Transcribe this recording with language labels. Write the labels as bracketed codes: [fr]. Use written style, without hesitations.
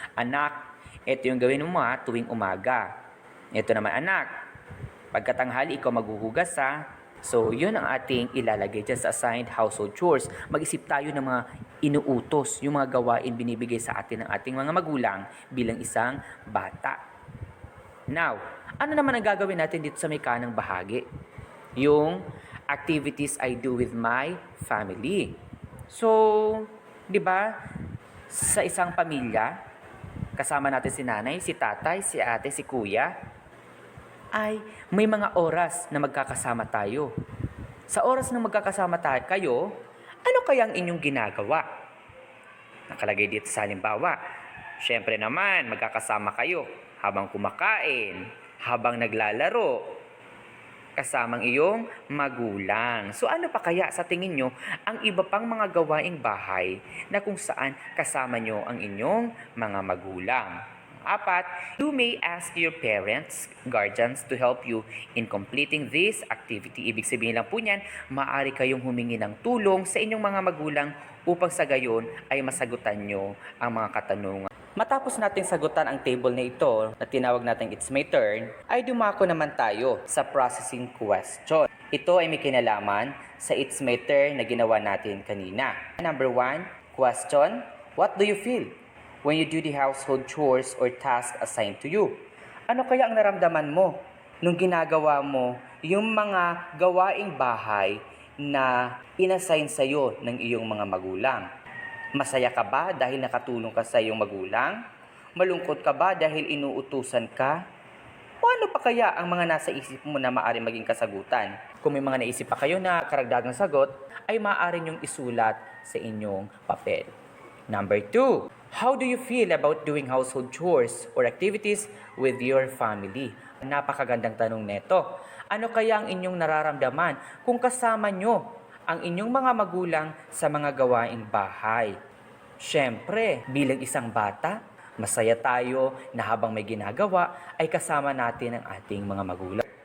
[tl] Anak, ito yung gawin mo tuwing umaga. Ito naman anak, pagkatanghali ikaw maghuhugas ha. So, yun ang ating ilalagay dyan sa [en] assigned household chores. [tl] Mag-isip tayo ng mga inuutos, yung mga gawain binibigay sa atin ng ating mga magulang bilang isang bata. Now, ano naman ang gagawin natin dito sa may kanang bahagi? [en] Yung activities I do with my family. [tl] So, di ba, sa isang pamilya, kasama natin si nanay, si tatay, si ate, si kuya, ay may mga oras na magkakasama tayo. Sa oras na magkakasama kayo, ano kaya ang inyong ginagawa? Nakalagay dito sa halimbawa. Siyempre naman, magkakasama kayo habang kumakain, habang naglalaro, kasamang iyong magulang. So ano pa kaya sa tingin nyo ang iba pang mga gawaing bahay na kung saan kasama nyo ang inyong mga magulang? [en] 4, you may ask your parents, guardians to help you in completing this activity. [tl] Ibig sabihin lang po niyan, maaari kayong humingi ng tulong sa inyong mga magulang upang sa gayon ay masagutan nyo ang mga katanungan. Matapos nating sagutan ang table na ito na tinawag natin it's my turn, ay dumako naman tayo sa processing question. Ito ay may kinalaman sa it's my turn na ginawa natin kanina. [en] Number 1, question, what do you feel when you do the household chores or tasks assigned to you? [tl] Ano kaya ang naramdaman mo nung ginagawa mo yung mga gawaing bahay na inassign sa'yo ng iyong mga magulang? Masaya ka ba dahil nakatulong ka sa iyong magulang? Malungkot ka ba dahil inuutusan ka? O ano pa kaya ang mga nasa isip mo na maaari maging kasagutan? Kung may mga naisip pa kayo na karagdagang sagot, ay maaari niyong isulat sa inyong papel. [en] Number 2, how do you feel about doing household chores or activities with your family? [tl] Napakagandang tanong neto. Ano kaya ang inyong nararamdaman kung kasama nyo ang inyong mga magulang sa mga gawaing bahay? Siyempre, bilang isang bata, masaya tayo na habang may ginagawa ay kasama natin ang ating mga magulang.